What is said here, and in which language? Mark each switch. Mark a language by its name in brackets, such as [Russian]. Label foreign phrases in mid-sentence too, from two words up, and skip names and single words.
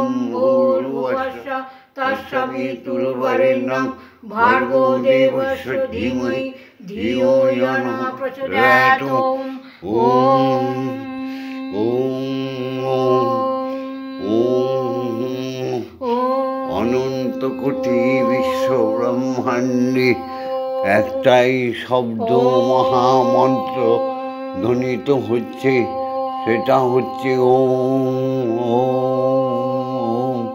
[Sanskrit] ওম ভূর্ভুবস্সুঃ तत्सवितुर्वरेण्यं भर्गो देवस्य धीमहि धियो यो न प्रचोदयात्। [Bangla] অনন্ত কোটি বিশ্ব ব্রহ্মাণ্ডে একটাই শব্দ মহামন্ত্র ধ্বনিত হচ্ছে, সেটা হচ্ছে ওম।